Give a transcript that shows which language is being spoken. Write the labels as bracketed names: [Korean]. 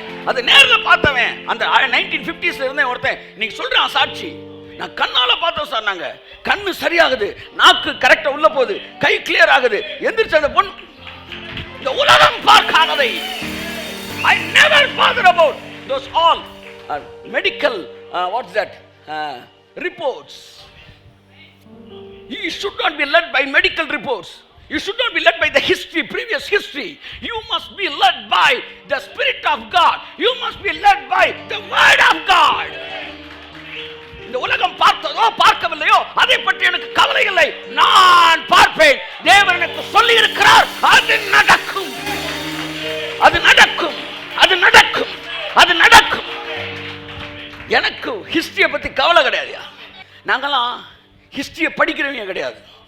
[Tamil] அது நேர்ல பார்த்தவன். அந்த 1950s இருந்தே ஒருத்தன் நீங்க சொல்றான் சாட்சி, நான் கண்ணால பார்த்தோம் சார். நாங்க கண்ணு சரியாகுது, நாக்கு கரெக்டா உள்ள போகுது, கை கிளியர் ஆகுது, எந்திரிச்சு அந்த பொண்ணு. இந்த உலகம் பார்க்காததை [English] I never bother about those all medical what's that reports. You should not be led by medical reports. You should not be led by the history, previous history. You must be led by the Spirit of God. You must be led by the Word of God. [Tamil] இந்த உலகம் பார்த்ததோ பார்க்கவில்லையோ அதை பற்றி எனக்கு கவலை இல்லை. நான் பார்ப்பேன். தேவன் எனக்கு சொல்லி இருக்கிறார். அது நடக்கும், அது நடக்கும், அது நடக்கும், அது நடக்கும். எனக்கு ஹிஸ்டரியை பற்றி கவலை கிடையாதுயா. நாங்களாம் ஹிஸ்டரியை படிக்கிறவங்க கிடையாது.